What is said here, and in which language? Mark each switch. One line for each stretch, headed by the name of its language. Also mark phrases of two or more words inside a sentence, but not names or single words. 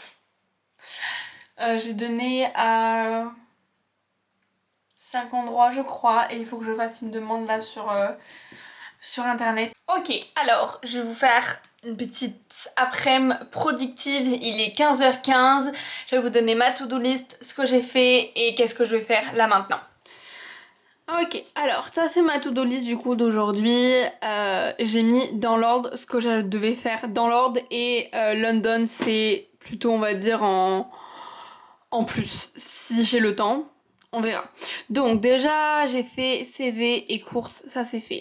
French: J'ai donné à 5 endroits je crois et il faut que je fasse une demande là sur internet. Ok, alors je vais vous faire une petite après-midi productive. Il est 15h15. Je vais vous donner ma
English: to-do list,
French: ce que j'ai fait et qu'est-ce que je vais faire là maintenant. Ok, alors ça c'est ma
English: to-do list
French: du coup d'aujourd'hui. J'ai mis dans l'ordre ce que je devais faire dans l'ordre et London c'est plutôt on va dire en plus si j'ai le temps. On verra. Donc déjà j'ai fait CV et courses, ça c'est fait.